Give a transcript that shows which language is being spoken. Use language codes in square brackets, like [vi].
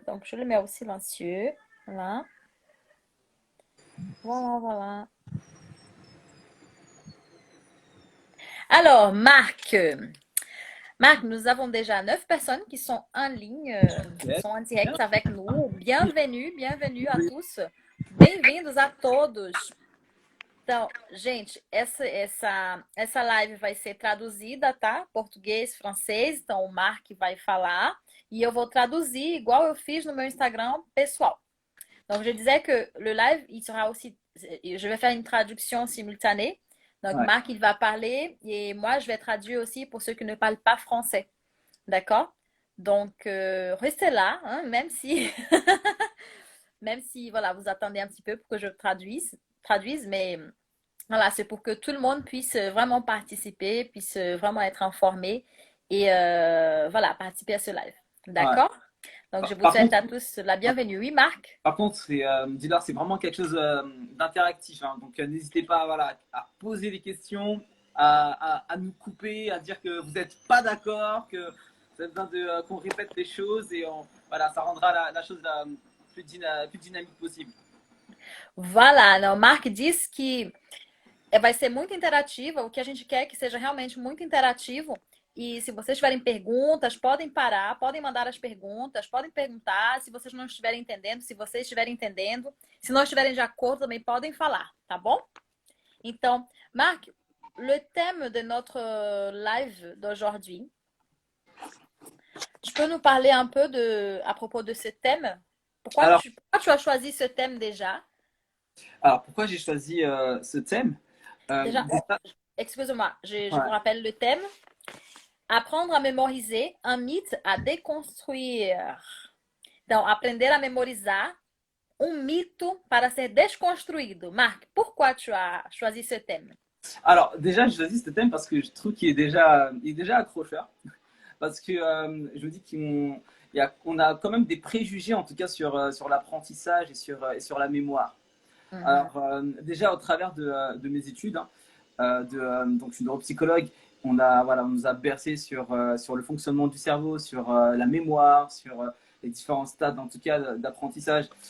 [fr] Donc, je le mets au silencieux. Voilà, voilà, voilà. Alors, Marc, nous avons déjà 9 personnes qui sont en ligne, [en] Yes. [fr] sont en direct avec nous. Bienvenue, bienvenue a tous. [pt] Bem-vindos a todos. Então, gente, essa live vai ser traduzida, tá? Português, francês. Então, o Marc vai falar e eu vou traduzir, igual eu fiz no meu Instagram pessoal. [fr] Donc, je disais que le live, il sera aussi. Je vais faire une traduction simultanée. Donc, Ouais. Marc, il va parler et moi, je vais traduire aussi pour ceux qui ne parlent pas français. D'accord? Donc, restez là, hein, même si, même si, voilà, vous attendez un petit peu pour que je traduise, mais voilà, c'est pour que tout le monde puisse vraiment participer, puisse vraiment être informé et voilà, participer à ce live. Ouais. D'accord? Donc, je Par, vous par souhaite contre, à tous la bienvenue. Oui, Marc? c'est Dillard, c'est vraiment quelque chose d'interactif, hein. Donc, n'hésitez pas, voilà, à poser des questions, à nous couper, à dire que vous n'êtes pas d'accord, que vous avez besoin qu'on répète les choses et voilà, ça rendra la chose plus dynamique possible. [pt] Voilà, não, o Mark disse que vai ser muito interativa, o que a gente quer é que seja realmente muito interativo. E se vocês tiverem perguntas, podem parar, podem mandar as perguntas, podem perguntar se vocês não estiverem entendendo, se vocês estiverem entendendo, se não estiverem de acordo, também podem falar, tá bom? [fr] Então, Marc, le thème de notre live d'aujourd'hui, tu peux nous parler un peu à propos de ce thème? Alors, Pourquoi tu as choisi ce thème déjà? alors, pourquoi j'ai choisi ce thème? Déjà, Déjà, excusez-moi, je vous ouais. rappelle le thème. Apprendre a memoriser, un mythe à déconstruire. [pt] Então, aprender a memorizar um mito para ser desconstruído. [fr] Marc, pourquoi tu as choisi ce thème? Alors, déjà, j'ai choisi ce thème parce que je trouve il est déjà accrocheur. Parce que je me dis qu'on a quand même des préjugés, en tout cas, sur l'apprentissage et sur la mémoire. Uhum. Alors, déjà, au travers de mes études, hein, donc je suis neuropsychologue, on nous a bercé sur le fonctionnement du cerveau, sur la mémoire, sur les différents stades, en tout cas, d'apprentissage.